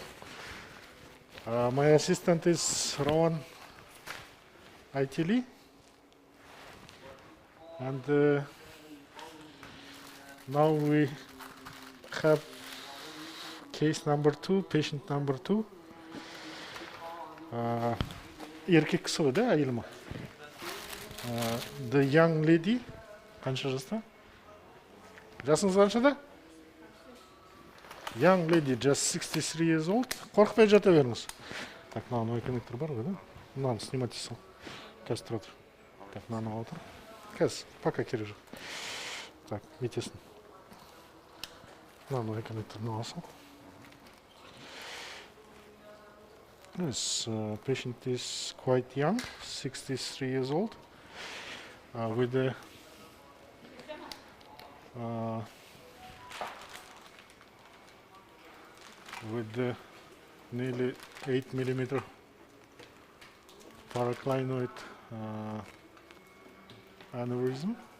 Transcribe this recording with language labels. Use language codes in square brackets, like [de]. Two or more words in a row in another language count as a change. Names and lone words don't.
[en] My assistant is Rowan Itili. And now we have case number 2, patient number 2. [kk] Еркек кісі да, әйел ма? [en] The young lady. [kk] Қанша жаста? Жасыңыз қаншада? [en] Young lady, just 63 years old. [kk] Қорқпай жата беріңіз. Так, мынау коннектор бар ғой, да? Мынаны снимать ете сал. Қазір тұра тұр. Так, мынаны алып тұр. Қазір, пока керек жоқ. Так, метесін. Мынаны коннекторын алсам. [en] Yes, patient is quite young, 63 years old, with a nearly 8 millimeter paraclinoid aneurysm.